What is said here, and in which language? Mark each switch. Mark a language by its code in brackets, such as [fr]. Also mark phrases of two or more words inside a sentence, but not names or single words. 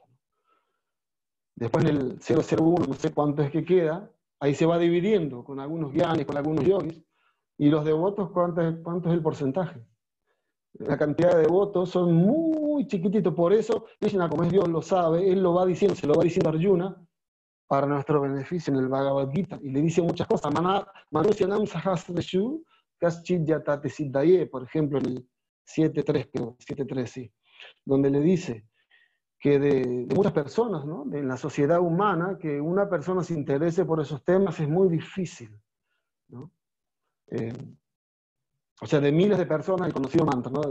[es] Después en el 001, no sé cuánto es que queda, ahí se va dividiendo con algunos gyanis, con algunos yogis, y los devotos, ¿cuánto es el porcentaje? La cantidad de devotos son muy chiquititos, por eso Krishna, como es Dios, lo sabe, él lo va diciendo, se lo va diciendo a Arjuna, para nuestro beneficio en el Bhagavad Gita, y le dice muchas cosas. [sa] मनुष्याणां सहस्रेषु कश्चित् यतति सिद्धये, [es] por ejemplo, en el 7.3, creo, 7.3, sí, donde le dice que de muchas personas, ¿no? De la sociedad humana, que una persona se interese por esos temas es muy difícil, ¿no? O sea, de miles de personas, el conocido mantra, ¿no?